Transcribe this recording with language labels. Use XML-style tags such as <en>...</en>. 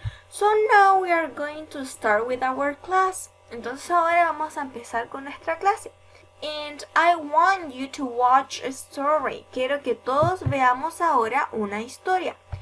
<en>So now we are going to start with our class.</en> <es>Entonces ahora vamos a empezar con nuestra clase.</es> <en>And I want you to watch a story.</en> <es>Quiero que todos veamos ahora una historia.</es>